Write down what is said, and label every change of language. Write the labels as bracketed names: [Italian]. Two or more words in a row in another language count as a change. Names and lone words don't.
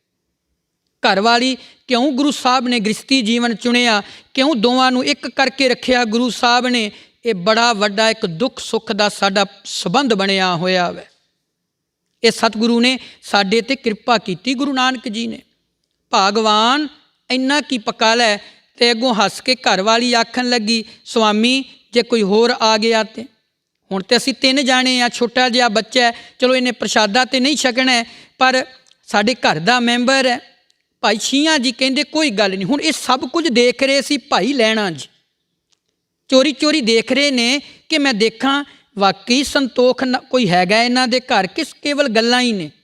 [Punjabi] ਘਰ ਵਾਲੀ ਕਿਉਂ ਗੁਰੂ ਸਾਹਿਬ ਨੇ ਗ੍ਰਸਤੀ ਜੀਵਨ ਚੁਣਿਆ, ਕਿਉਂ ਦੋਵਾਂ ਨੂੰ ਇੱਕ ਕਰਕੇ ਰੱਖਿਆ ਗੁਰੂ ਸਾਹਿਬ ਨੇ? ਇਹ ਬੜਾ ਵੱਡਾ ਇੱਕ ਦੁੱਖ ਸੁੱਖ ਦਾ ਸਾਡਾ ਸੰਬੰਧ ਬਣਿਆ ਹੋਇਆ ਵੈ। ਇਹ ਸਤਿਗੁਰੂ ਨੇ ਸਾਡੇ 'ਤੇ ਕਿਰਪਾ ਕੀਤੀ, ਗੁਰੂ ਨਾਨਕ ਜੀ ਨੇ। ਭਗਵਾਨ ਇੰਨਾ ਕੀ ਪਕਾ ਲੈ, ਤੇ ਅੱਗੋਂ ਹੱਸ ਕੇ ਘਰ ਵਾਲੀ ਆਖਣ ਲੱਗੀ, ਸੁਆਮੀ ਜੇ ਕੋਈ ਹੋਰ ਆ ਗਿਆ ਤੋ ਹੁਣ ਤੋ ਅਸੀਂ 3 ਜਾਣੇ ਆ, ਛੋਟਾ ਜਿਹਾ ਬੱਚਾ ਹੈ, ਚਲੋ ਇਨ੍ਹੇਂ ਪ੍ਰਸ਼ਾਦਾ ਤੋ ਨਹੀਂ ਛਕਣਾ ਹੈ, ਪਰ ਸਾਡੇ ਘਰ ਦਾ ਮੈਂਬਰ ਹੈ। ਭਾਈ ਛੀਆਂ ਜੀ ਕਹਿੰਦੇ ਕੋਈ ਗੱਲ ਨਹੀਂ। ਹੁਣ ਏ ਸਭ ਕੁਝ ਦੇਖ ਰਹੇ ਸੀ ਭਾਈ ਲੈਣਾ ਜੀ, ਚੋਰੀ ਚੋਰੀ ਦੇਖ ਰਹੇ ਨੇ ਕਿ ਮੈਂ ਦੇਖਾਂ ਵਾਕਈ ਸੰਤੋਖ ਕੋਈ ਹੈਗਾ ਇਨ੍ਹਾਂ ਦੇ ਘਰ ਕਿ ਕੇਵਲ ਗੱਲਾਂ ਹੀ ਨੇ।